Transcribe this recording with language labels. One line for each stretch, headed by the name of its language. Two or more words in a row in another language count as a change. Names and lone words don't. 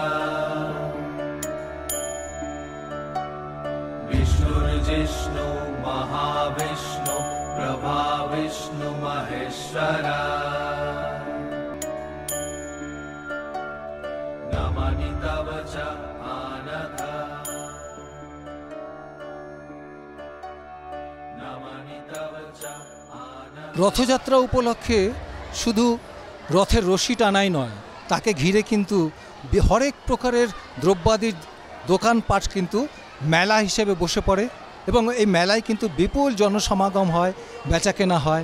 Sanskrit: विष्णुर्जिष्णु महाविष्णु प्रभा विष्णु महेश्वर नमामि तव च आनघ नमामि तव च
Bangla: রথযাত্রা উপলক্ষে শুধু রথের রশি টানাই নয়, তাকে ঘিরে কিন্তু হরেক প্রকারের দ্রব্যাদির দোকানপাট কিন্তু মেলা হিসেবে বসে পড়ে এবং এই মেলায় কিন্তু বিপুল জনসমাগম হয়, বেচাকেনা হয়।